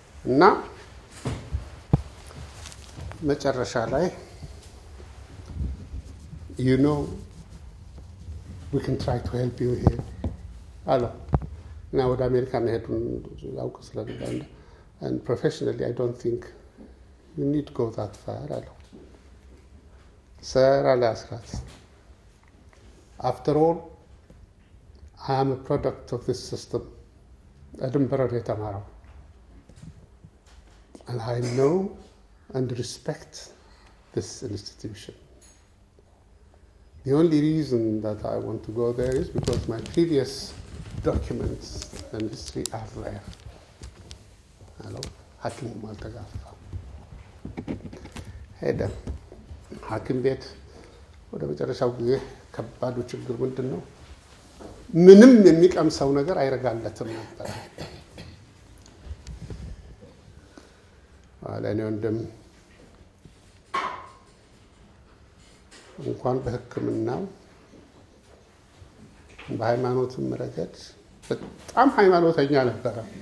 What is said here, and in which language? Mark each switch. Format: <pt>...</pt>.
<am>እና መጨረሻ ላይ</am> <en>you know we can try to help you here</en> <am>አለው እና ወደ አሜሪካ መሄዱን ያውቅ ስለነበር</am> <en>and professionally I don't think you need to go that far</en> <am>አለው። Sir አለ አስራት,</am> <en>after all I am a product of this system.</en> <am>ኤድንበራ የተማረው</am> <en>and I know and respect this institution. The only reason that I want to go there is because my previous documents and history are there. Hello,</en> <am>ሐኪሙ አልተጋፋ ሄደ። ሐኪም ቤት ወደ መጨረሻው ጊዜ ከባዱ ችግር ምንድን ነው? ምንም የሚቀምሰው ነገር አይረጋለትም ነበር። ለእኔ ወንድም እንኳን በሕክምናው በሃይማኖትም ረገድ በጣም ሃይማኖተኛ ነበረ።</am>